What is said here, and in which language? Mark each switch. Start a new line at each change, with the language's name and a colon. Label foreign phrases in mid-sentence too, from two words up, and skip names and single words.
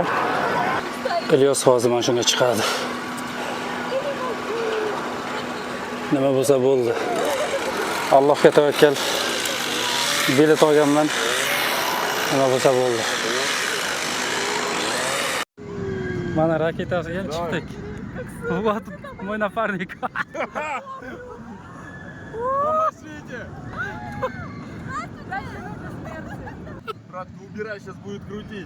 Uzbek: Ilyos hozir mana shunga chiqadi. Nima bo'lsa bo'ldi. Allohga tavakkal. Bilet olganman. Nima bo'lsa bo'ldi. Mana raketasiga chiqdik.
Russian: Вот мой напарник. Помогите! Братка, убирай, сейчас будет крутить.